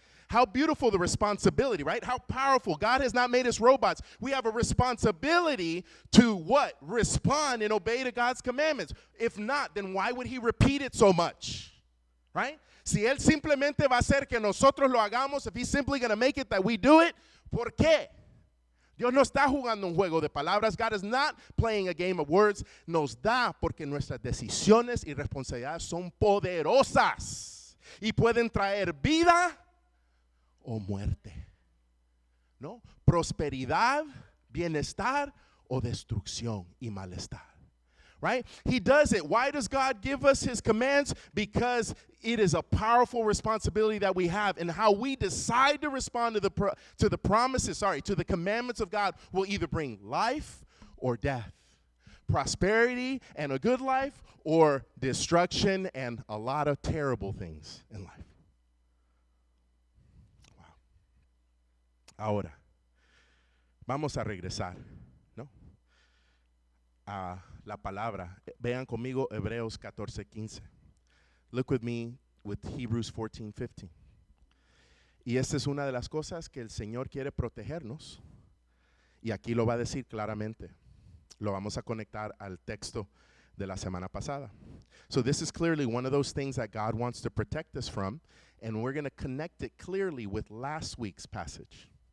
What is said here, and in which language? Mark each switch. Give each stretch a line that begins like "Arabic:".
English: How beautiful the responsibility, right? How powerful. God has not made us robots. We have a responsibility to what? Respond and obey to God's commandments. If not, then why would He repeat it so much? Right?
Spanish: Si Él simplemente va a hacer que nosotros lo hagamos,
English: if He's simply going to make it that we do it,
Spanish: ¿por qué? Dios no está jugando un juego de palabras.
English: God is not playing a game of words.
Spanish: Nos da porque nuestras decisiones y responsabilidades son poderosas y pueden traer vida o muerte, ¿no? Prosperidad, bienestar o destrucción y malestar.
English: Right? He does it. Why does God give us His commands? Because it is a powerful responsibility that we have, and how we decide to respond to the promises, to the commandments of God will either bring life or death, prosperity and a good life, or destruction and a lot of terrible things in life. Wow.
Spanish: Ahora, vamos a regresar, ¿no? A la palabra. Vean conmigo Hebreos 14:15.
English: Look with me with Hebrews 14:15.
Spanish: Y esta es una de las cosas que el Señor quiere protegernos. Y aquí lo va a decir claramente. Lo vamos a conectar al texto de la semana pasada.
English: So this is clearly one of those things that God wants to protect us from, and we're going to connect it clearly with last week's passage.